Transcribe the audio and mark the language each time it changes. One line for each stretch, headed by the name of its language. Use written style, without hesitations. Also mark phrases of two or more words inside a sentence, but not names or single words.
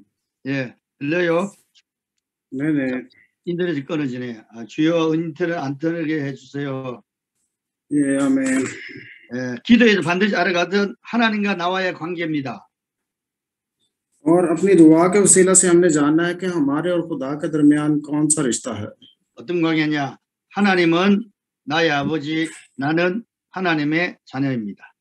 Korean: 예, 들려요? 네네. 인터넷이 끊어지네. 주여 인터넷 안 끊게 해주세요. 예, 아멘. 예, 기도에서 반드시 알아가던 하나님과 나와의 관계입니다.
Urdu: اور اپنی دعا کے وسیلہ سے ہم نے جاننا ہے کہ ہمارے اور خدا کے درمیان کون سا رشتہ ہے.
Korean: 어떤 관계냐? 하나님은 나의 아버지, 나는 하나님의 자녀입니다.